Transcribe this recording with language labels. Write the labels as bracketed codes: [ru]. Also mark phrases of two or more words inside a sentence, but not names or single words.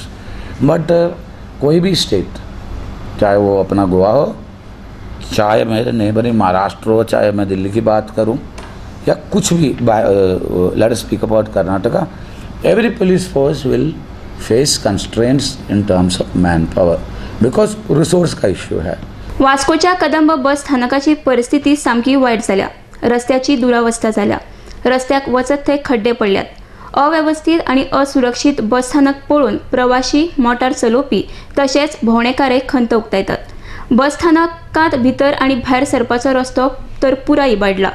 [hi] बट कोई भी स्टेट, चाहे वो अपना गोवा हो, चाहे मेरे नेबरिंग महाराष्ट्र हो, चाहे मैं दिल्ली की बात करूं, या कुछ भी, [en] let us speak about [hi] कर्नाटका, [en] every police force will face constraints in terms of man power because resource [hi] का इश्यू है। [kok] वास्कोच्या कदंब बस स्थानकाची परिस्थिती सामकी वाईट झाल्या। रस्त्याची दुरावस्था झाल्या, रस्त्याक वचत थंय खड्डे पडल्यात, अव्यवस्थित आणि असुरक्षित बसस्थानक पळून प्रवासी, मोटार चलोवपी तशेंच भोंवडेकारांक खंत उक्तायतात। बसस्थानकांत भितर आणि भायर सरपाचो रस्तो तर पुराय इबाडला।